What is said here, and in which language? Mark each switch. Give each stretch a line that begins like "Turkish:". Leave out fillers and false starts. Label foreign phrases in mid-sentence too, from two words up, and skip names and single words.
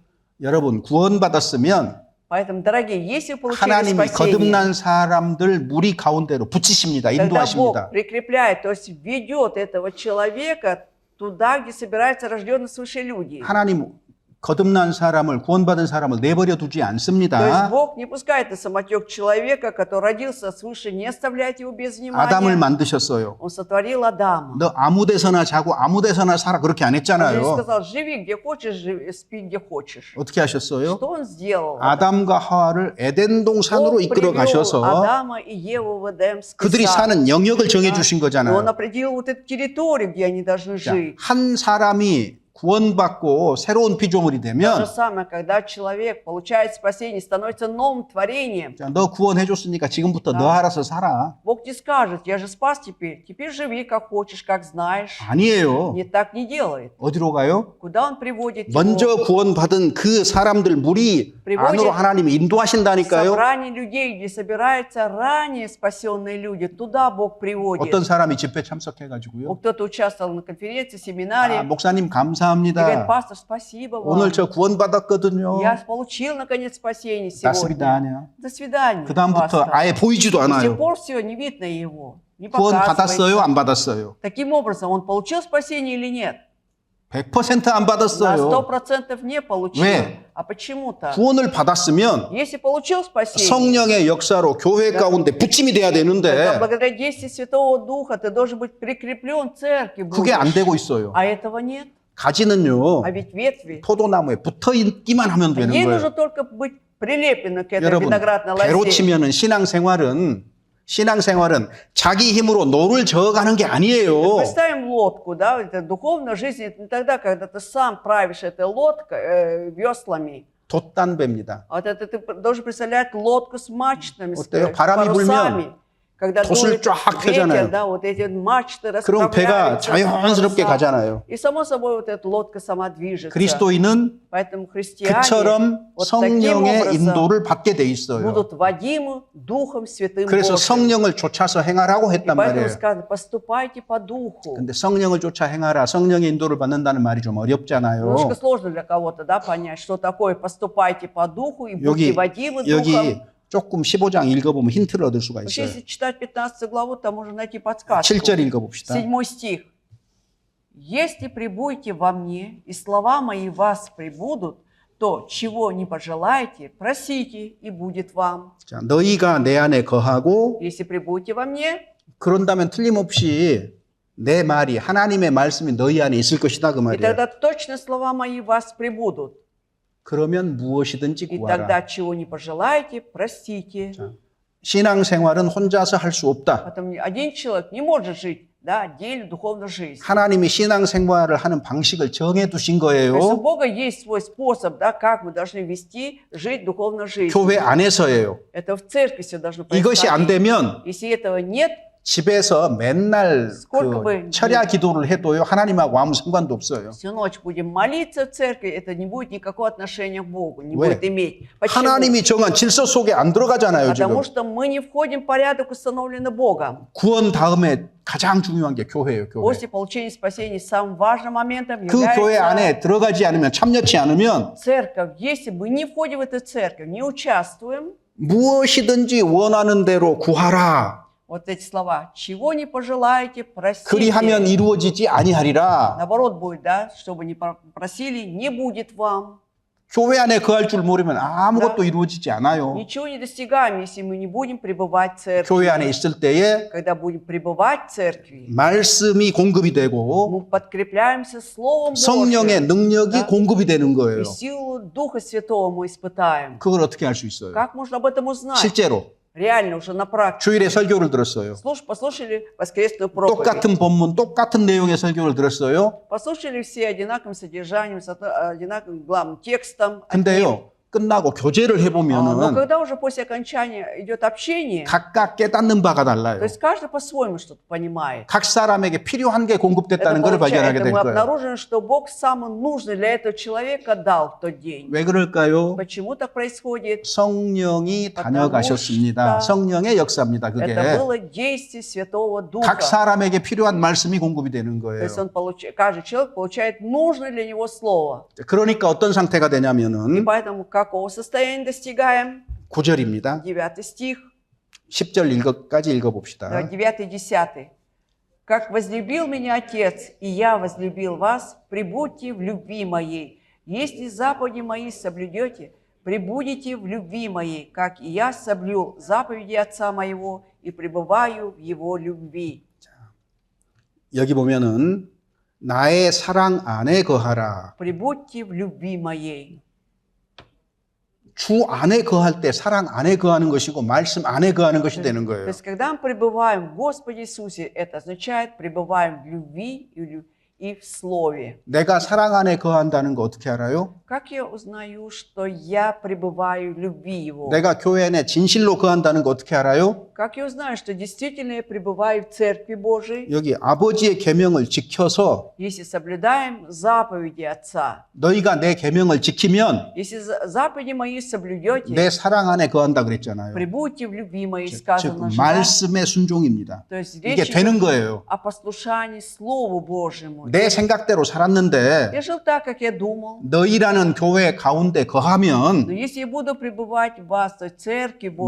Korean: 여러분 구원받았으면
Russian: Поэтому, дорогие, если вы получили
Korean: 하나님이
Russian: спасение,
Korean: 거듭난 사람들 무리 가운데로 붙이십니다.
Russian: тогда
Korean: 인도하십니다.
Russian: Бог прикрепляет, то есть ведет этого человека туда, где собираются рожденные свыше люди.
Korean: 하나님 거듭난 사람을 구원받은 사람을 내버려 두지
Russian: То есть
Korean: 않습니다.
Russian: Бог не пускает на самотек человека, который родился свыше, не оставляет его без
Korean: 아담을
Russian: внимания.
Korean: 만드셨어요.
Russian: Он сотворил Адама.
Korean: 너 아무 데서나 자고 아무 데서나 살아 그렇게 안
Russian: Он же не
Korean: 했잖아요.
Russian: сказал, живи где хочешь, спи где хочешь.
Korean: 어떻게 하셨어요?
Russian: Что он сделал?
Korean: 아담과 하와를 에덴 동산으로
Russian: Бог
Korean: 이끌어
Russian: привел
Korean: 가셔서
Russian: Адама и Еву в Эдемский
Korean: 그들이
Russian: сад.
Korean: 사는 영역을 정해 주신
Russian: И он
Korean: 거잖아요.
Russian: определил вот эту территорию, где они должны
Korean: 자,
Russian: жить.
Korean: 한 사람이 구원받고 새로운 피조물이
Russian: То же
Korean: 되면
Russian: самое, когда человек получает спасение, становится новым творением.
Korean: 자, 너 구원해 줬으니까 지금부터 너 알아서 살아.
Russian: Бог не скажет, я же спас теперь живи как хочешь, как знаешь.
Korean: 아니에요.
Russian: Не так не делает.
Korean: 어디로 가요?
Russian: Куда он приводит его?
Korean: 먼저 구원받은 그 사람들 무리 안으로 하나님이 인도하신다니까요.
Russian: Собрание людей, где собираются ранее спасенные люди, туда Бог приводит.
Korean: 어떤 사람이 집회 참석해가지고요.
Russian: Кто-то участвовал на конференции,
Korean: 아,
Russian: семинаре,
Korean: 목사님
Russian: и говорит,
Korean: 감사합니다.
Russian: пастор, спасибо вам.
Korean: 오늘 저 구원받았거든요.
Russian: Я получил, наконец, спасение
Korean: 낫습니다.
Russian: сегодня.
Korean: 아니야.
Russian: До свидания,
Korean: 그 다음부터
Russian: пастор.
Korean: 아예 보이지도
Russian: С тех
Korean: 않아요.
Russian: пор все, не видно его, не
Korean: 구원 받았어요?
Russian: показывается.
Korean: 안 받았어요?
Russian: Таким образом, он получил спасение или нет?
Korean: 100% 안
Russian: На
Korean: 받았어요.
Russian: 100% не получил.
Korean: 왜?
Russian: А почему-то?
Korean: 구원을 받았으면
Russian: Если получил спасение,
Korean: 성령의 역사로 교회 가운데 붙임이 돼야
Russian: тогда
Korean: 되는데
Russian: благодаря действию Святого Духа ты должен быть прикреплен в церкви.
Korean: 그게 안
Russian: будешь.
Korean: 되고 있어요.
Russian: А этого нет.
Korean: 가지는요.
Russian: А ведь ветви,
Korean: 포도나무에 붙어 있기만 하면 되는
Russian: ей
Korean: 거예요.
Russian: нужно только быть прилеплено к этой
Korean: 여러분,
Russian: виноградной
Korean: 배로
Russian: лозе.
Korean: 치면은 신앙생활은 자기 힘으로 노를 저어가는 게 아니에요.
Russian: Представим лодку, да, это духовная жизнь, это не тогда, когда ты сам правишь этой лодкой, веслами.
Korean: 돛단배입니다.
Russian: А вот это ты должен представлять лодку с мачтами, с
Korean: 어때요? 바람이
Russian: парусами. Когда
Korean: 돛을
Russian: дует
Korean: 쫙 펴잖아요.
Russian: ветер, да, вот эти мачты
Korean: 그럼 배가
Russian: расправляются.
Korean: 자연스럽게
Russian: паруса.
Korean: 가잖아요.
Russian: И само собой вот эта лодка сама движется.
Korean: 그리스도인은
Russian: Поэтому христиане
Korean: 그처럼
Russian: вот таким
Korean: 성령의
Russian: образом
Korean: 인도를 받게 돼 있어요.
Russian: будут водимы Духом Святым
Korean: 그래서
Russian: Божьим.
Korean: 성령을 쫓아서 행하라고
Russian: И
Korean: 했단
Russian: поэтому
Korean: 말이에요.
Russian: сказано, поступайте по Духу.
Korean: 근데 성령을 쫓아 행하라, 성령의 인도를 받는다는 말이 좀 어렵잖아요.
Russian: Немножко сложно для кого-то, да, понять, что такое поступайте по Духу и
Korean: 여기
Russian: будьте водимы
Korean: 여기
Russian: Духом.
Korean: 조금 15장 읽어보면 힌트를 얻을 수가
Russian: Вообще,
Korean: 있어요.
Russian: если читать 15 главу, там можно найти подсказку.
Korean: 7절 읽어봅시다.
Russian: 7 стих. «Если прибудете во мне, и слова мои в вас прибудут, то, чего не пожелаете, просите, и будет вам».
Korean: 자, 너희가 내 안에 거하고
Russian: Если прибудете во мне,
Korean: 그런다면 틀림없이 내 말이 하나님의 말씀이 너희 안에 있을 것이다 그
Russian: и
Korean: 말이에요.
Russian: тогда точно слова мои в вас прибудут.
Korean: 그러면 무엇이든지
Russian: И
Korean: 구하라.
Russian: тогда, чего не пожелаете, просите.
Korean: 신앙생활은 혼자서 할 수 없다.
Russian: Поэтому один человек не может жить, да, отдельно духовной жизнью.
Korean: 하나님이 신앙생활을 하는 방식을 정해 두신
Russian: То есть у
Korean: 거예요.
Russian: Бога есть свой способ, да, как мы должны вести, жить духовной жизнью.
Korean: 교회 안에서예요.
Russian: Это в церкви все должно
Korean: 이것이 안
Russian: происходить.
Korean: 되면
Russian: Если этого нет,
Korean: 집에서 맨날
Russian: сколько
Korean: 그
Russian: бы
Korean: 철야 기도를 해도요 하나님하고 아무 상관도 없어요.
Russian: всю ночь будем молиться в церкви, это не будет никакого отношения к Богу, не
Korean: 왜?
Russian: будет иметь. Почему?
Korean: 하나님이 정한 질서 속에 안 들어가잖아요 지금.
Russian: Потому что мы не входим в порядок, установленный Богом.
Korean: 구원 다음에 가장 중요한 게 교회예요. 교회.
Russian: После получения спасения самым важным моментом
Korean: 그 교회
Russian: является
Korean: 안에 들어가지 않으면 참여치 않으면
Russian: церковь. Если мы не входим в эту церковь, не участвуем,
Korean: 무엇이든지 원하는 대로 구하라.
Russian: вот эти слова, чего не пожелаете, просите.
Korean: 그리하면 이루어지지 아니하리라.
Russian: Наоборот будет, да, чтобы не просили, не будет вам.
Korean: 교회 안에 거할 줄 모르면 아무것도 네. 이루어지지 않아요.
Russian: Ничего не достигаем, если мы не будем пребывать в церкви.
Korean: 교회 안에 있을 때에
Russian: Когда будем пребывать в церкви,
Korean: 말씀이 공급이 되고
Russian: мы подкрепляемся Словом
Korean: 성령의
Russian: Божьим.
Korean: 능력이
Russian: Да.
Korean: 공급이 되는 거예요.
Russian: И силу Духа Святого мы испытаем.
Korean: 그걸 어떻게 할 수 있어요?
Russian: Как можно об этом узнать?
Korean: 실제로
Russian: Реально, уже на практике.
Korean: 주일에 설교를 들었어요.
Russian: Послушали воскресную проповедь.
Korean: 똑같은 본문, 똑같은 내용의 설교를 들었어요.
Russian: Послушали все одинаковым содержанием, с одинаковым главным текстом.
Korean: 근데요, 끝나고 교제를
Russian: Но
Korean: 해보면은
Russian: когда уже после окончания идет общение,
Korean: 각각 깨닫는 바가
Russian: то
Korean: 달라요.
Russian: есть каждый по-своему что-то понимает.
Korean: 각 사람에게 필요한 게
Russian: Это,
Korean: 공급됐다는 걸 발견하게
Russian: это
Korean: 될
Russian: мы
Korean: 거예요.
Russian: обнаружим, что Бог самое нужное для этого человека дал в тот день.
Korean: 왜 그럴까요?
Russian: Почему так происходит?
Korean: 성령이 다녀가셨습니다. 성령의 역사입니다. 그게
Russian: Это было действие Святого Духа.
Korean: 각 사람에게 필요한 말씀이 공급이 되는
Russian: То
Korean: 거예요.
Russian: есть каждый человек получает нужное для него слово.
Korean: 그러니까 어떤 상태가
Russian: И
Korean: 되냐면은
Russian: поэтому какого состояния достигаем?
Korean: 9절입니다.
Russian: 9 стих,
Korean: 10절까지 읽어봅시다.
Russian: 9 и 10. «Как возлюбил меня Отец, и я возлюбил вас, прибудьте в любви моей. Если заповеди мои соблюдете, пребудете в любви моей, как и я соблюл заповеди Отца моего и пребываю в Его любви.
Korean: 여기 보면은 나의 사랑 안에 거하라.
Russian: Пребудьте в любви моей.
Korean: 주 안에 거할 때 사랑 안에 거하는 것이고 말씀 안에 거하는 것이 되는
Russian: То
Korean: 거예요.
Russian: есть, когда мы пребываем в Господе Иисусе, это означает пребываем в любви и в Слове.
Korean: 내가 사랑 안에 거한다는 거 어떻게 알아요?
Russian: Как я узнаю, что я пребываю в любви Его?
Korean: 내가 교회 내 진실로 거한다는 거 어떻게 알아요?
Russian: Как я узнаю, что действительно я пребываю в Церкви Божией?
Korean: 여기 아버지의 계명을 지켜서
Russian: Если соблюдаем заповеди Отца,
Korean: 너희가 내 계명을 지키면
Russian: если заповеди мои соблюдете,
Korean: 내 사랑 안에 거한다 그랬잖아요.
Russian: пребудьте в любви моей,
Korean: 즉
Russian: сказано же. да?
Korean: 말씀의 순종입니다.
Russian: То есть
Korean: 이게
Russian: речь
Korean: 되는
Russian: идет
Korean: 거예요.
Russian: о послушании Слову Божьему.
Korean: 내 생각대로 살았는데
Russian: Я жил так, как я думал.
Korean: 너희라는 교회 가운데
Russian: Но
Korean: 거하면
Russian: если я буду пребывать в вас, то есть в Церкви Божьей,